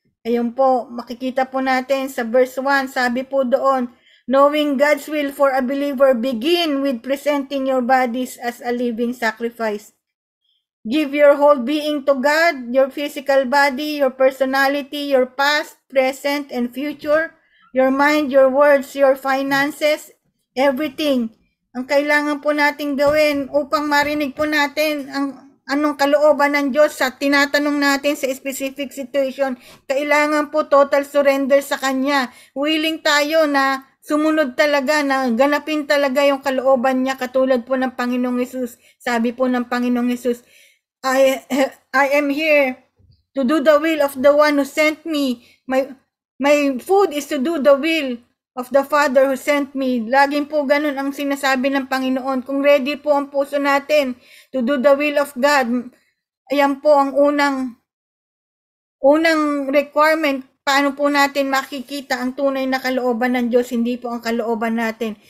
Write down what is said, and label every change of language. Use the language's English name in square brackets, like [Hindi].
[Filipino] Ayun po, makikita po natin sa verse 1, sabi po doon, [English] knowing God's will for a believer, begin with presenting your bodies as a living sacrifice. Give your whole being to God, your physical body, your personality, your past, present, and future, your mind, your words, your finances, everything. [Filipino] Ang kailangan po nating gawin upang marinig po natin ang anong kalooban ng Diyos sa tinatanong natin sa specific situation, kailangan po [English] total surrender [Filipino] sa Kanya. Willing tayo na sumunod talaga, na ganapin talaga yung kalooban niya, katulad po ng Panginoong Hesus. Sabi po ng Panginoong Hesus, [English] I am here to do the will of the one who sent me. My food is to do the will of the Father who sent me. [Filipino] Laging po ganun ang sinasabi ng Panginoon. Kung ready po ang puso natin [English] to do the will of God, [Filipino] ayan po ang unang requirement. Paano po natin makikita ang tunay na kalooban ng Diyos, hindi po ang kalooban natin.